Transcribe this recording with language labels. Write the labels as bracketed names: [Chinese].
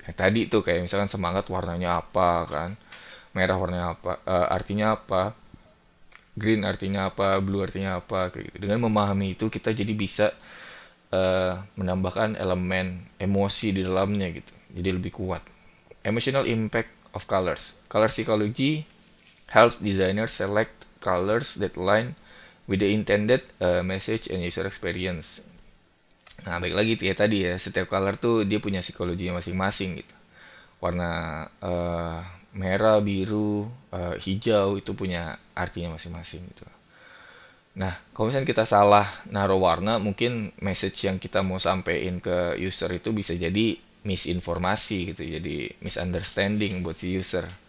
[Indonesian] Tadi tuh kayak misalkan semangat warnanya apa kan, merah warnanya apa, artinya apa, green artinya apa, blue artinya apa, kayak gitu. Dengan memahami itu kita jadi bisa menambahkan elemen emosi di dalamnya gitu. Jadi lebih kuat. [English] Emotional impact of colors. Color psychology helps designers select colors that align with the intended message and user experience. [Indonesian] Nah, baik lagi ya tadi ya, setiap color tuh dia punya psikologinya masing-masing gitu. Warna merah, biru, hijau itu punya artinya masing-masing gitu. Nah, kalau misalnya kita salah naruh warna, mungkin message yang kita mau sampaikan ke user itu bisa jadi misinformasi gitu, jadi misunderstanding buat si user.